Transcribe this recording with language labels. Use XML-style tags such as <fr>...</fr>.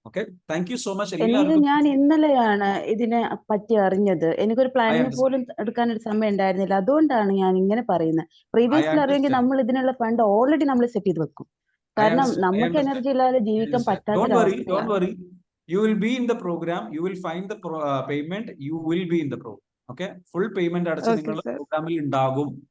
<en>Okay, thank you so much.</en> <ml>ഞാൻ ഇന്നലെയാണ് ഇതിനെ പറ്റി അറിഞ്ഞത്. എനിക്കൊരു പ്ലാനിങ് പോലും എടുക്കാൻ ഒരു സമയം ഉണ്ടായിരുന്നില്ല. അതുകൊണ്ടാണ് ഞാൻ ഇങ്ങനെ പറയുന്നത്. പ്രീവിയസ്ലി അറിയെങ്കിൽ നമ്മൾ ഇതിനുള്ള ഫണ്ട് ഓൾറെഡി നമ്മൾ സെറ്റ് ചെയ്ത് വെക്കും. കാരണം നമുക്ക് എനർജി ഇല്ലാതെ ജീവിക്കാൻ പറ്റാത്ത.</ml> <en>You will be in the program, you will find the payment, you will be in the program.</en> <ml>Okay, full payment അടച്ച് നിങ്ങൾ പ്രോഗ്രാമിൽ ഉണ്ടാകും.</ml>